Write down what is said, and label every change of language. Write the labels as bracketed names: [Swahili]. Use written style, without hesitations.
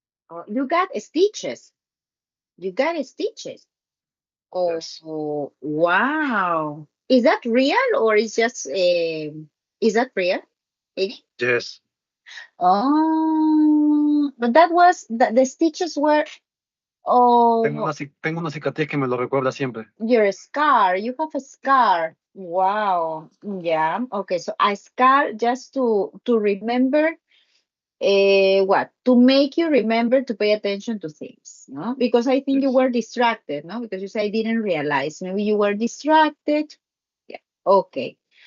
[English] Oh, you got stitches. You got stitches. Yes. Oh, wow. Is that real or is that real? Eddie? Yes. Oh, but that was the stitches were oh [Spanish] Tengo una cicatriz que me lo recuerda siempre. [English] your scar. You have a scar. Wow. Yeah. Okay, so a scar just to remember what? To make you remember to pay attention to things, no? Because I think you Yes. were distracted, no? Because you said I didn't realize. Maybe you were distracted. Yeah. Okay.